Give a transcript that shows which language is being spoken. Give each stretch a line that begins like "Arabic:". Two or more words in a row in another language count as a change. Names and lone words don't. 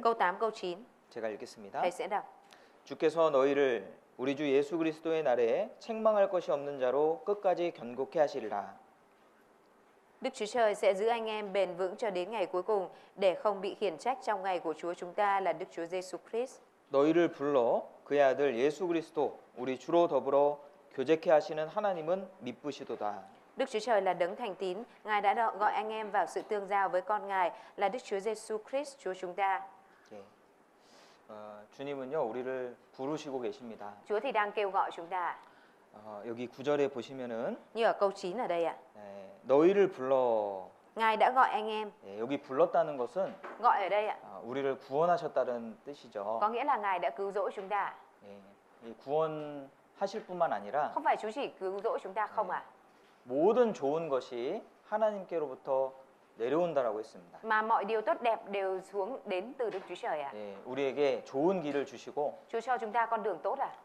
Vietnamese: Câu 8, câu 9
Korean: 제가 읽겠습니다.
Vietnamese: thầy sẽ đọc.
Korean: 주께서 너희를 우리 주 예수 그리스도의 날에 책망할 것이 없는 자로 끝까지 견고케 하시리라.
Vietnamese: Đức Chúa Trời sẽ giữ anh em bền vững cho đến ngày cuối cùng để không bị khiển trách trong ngày của Chúa chúng ta là Đức Chúa Giêsu Christ.
Korean: 너희를 불러 그의 아들 예수 그리스도 우리 주로 더불어 교제케 하시는 하나님은 미쁘시도다.
Vietnamese: Đức Chúa Trời là đấng thành tín, Ngài đã gọi anh em vào sự tương giao với con Ngài là Đức Chúa Giêsu Christ Chúa chúng ta.
Korean: 예. 주님은요 우리를 부르시고 계십니다.
Vietnamese: Chúa thì đang kêu gọi chúng ta.
Korean: 여기 9절에 보시면은
Vietnamese: Như ở câu 9 ở đây ạ.
Korean: 너희를 불러.
Vietnamese: Ngài đã gọi anh em.
Korean: 여기 불렀다는 것은
Vietnamese: Gọi ở đây ạ.
Korean: 우리를 구원하셨다는 뜻이죠.
Vietnamese: Có nghĩa là Ngài đã cứu rỗi chúng ta.
Korean: 이 구원하실 뿐만 아니라
Vietnamese: Không phải Chúa chỉ cứu rỗi chúng ta không ạ.
Korean: 모든 좋은 것이 하나님께로부터 내려온다라고 했습니다.
Vietnamese: Mà mọi điều tốt đẹp đều xuống đến từ Đức Chúa Trời ạ.
Korean: 우리에게 좋은 길을 주시고
Vietnamese: Chúa cho chúng ta con đường tốt ạ.